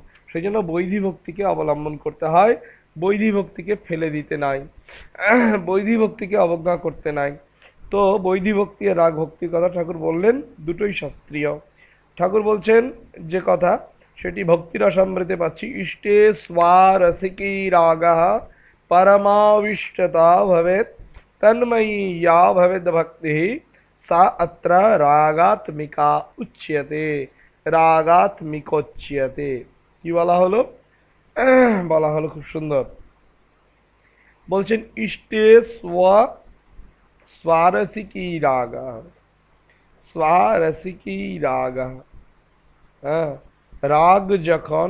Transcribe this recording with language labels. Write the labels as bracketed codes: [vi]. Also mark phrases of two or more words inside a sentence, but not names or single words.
[bn] সেই জন্য বৈধি ভক্তিকে অবলম্বন করতে হয়, বৈধি ভক্তিকে ফেলে দিতে নাই, বৈধি ভক্তিকে অবজ্ঞা করতে নাই। তো বৈধি ভক্তি আর রাগ ভক্তির কথা ঠাকুর বললেন, দুটোই শাস্ত্রীয়। ঠাকুর বলছেন যে কথা, সেটি ভক্তি রসামৃতে পাচ্ছি। [sa] ইষ্টে স্বারসিকী রাগः परमाविष्टता भवेत् तन्मयी या भवेद भक्ति सा अत्र रागात्मिका उच्यते, রাগাত্মিকোচ্যতে। [bn] কি বলা হলো? বলা হলো খুব সুন্দর। বলছেন [sa] ইষ্টে স্বারসিকী রাগः, স্বারসিকী রাগः, [bn] হ্যাঁ, রাগ যখন